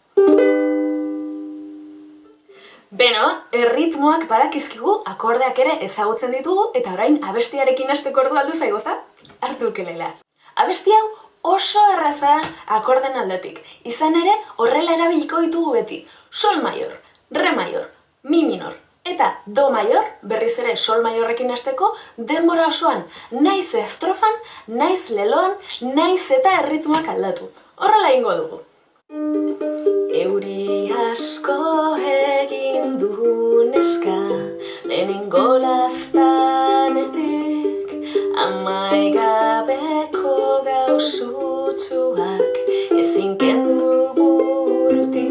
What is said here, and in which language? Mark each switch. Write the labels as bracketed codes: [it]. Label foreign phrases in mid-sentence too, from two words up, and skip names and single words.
[eu] Beno, erritmoak badakizkigu, akordeak ere ezagutzen ditugu eta orain abestiarekin hasteko ordu aldu zaigozta? Hartu ukelela. Abesti hau oso erraza akorden aldetik. Izan ere, horrela erabiliko ditugu beti. Sol maior, re maior, mi minor eta do maior, berriz ere sol maiorrekin hasteko, denbora osoan, naiz estrofan, naiz leloan, naiz eta erritmoak aldatu. Horrela egingo dugu. Euri asko egin du neska, lehenengo laztanetik, amaigabeko gauzutsuak ezin kendu burutik.